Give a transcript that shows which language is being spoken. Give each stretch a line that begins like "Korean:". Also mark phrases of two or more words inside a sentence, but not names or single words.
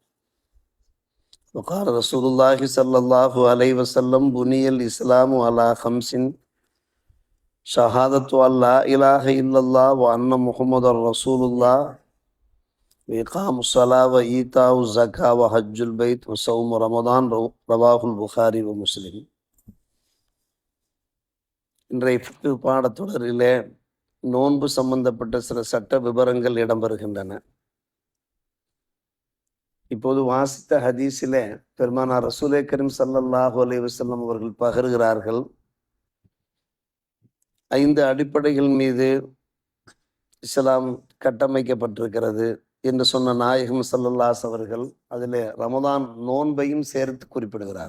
Arabic: وقال رسول الله صلى الله عليه وسلم بني الإسلام على خمس: شهادة أن لا إله إلا الله وأن محمد رسول الله وإقام الصلاة وإيتاء الزكاة وحج البيت وصوم رمضان. رواه البخاري ومسلم.
Tamil: இன்றைய ஃபிக்ஹ் பாடத்தொடரிலே நோன்பு சம்பந்தப்பட்ட சில சட்ட விவரங்கள் இடம்பெறுகின்றன. இப்போது வாசித்த ஹதீஸிலே பெருமானார் ரசூலே கரீம்
Arabic: صلى الله عليه وسلم
Tamil: அவர்கள் பகருகிறார்கள், 5 அடிப்படைகள் மீது இஸ்லாம் கட்டமைக்கப்பட்டிருக்கிறது என்று சொன்ன நாயகம் ஸல்லல்லாஹு அவர்கள் அதிலே ரமதான் நோன்பையும் சேர்த்து குறிப்பிடுகிறார்.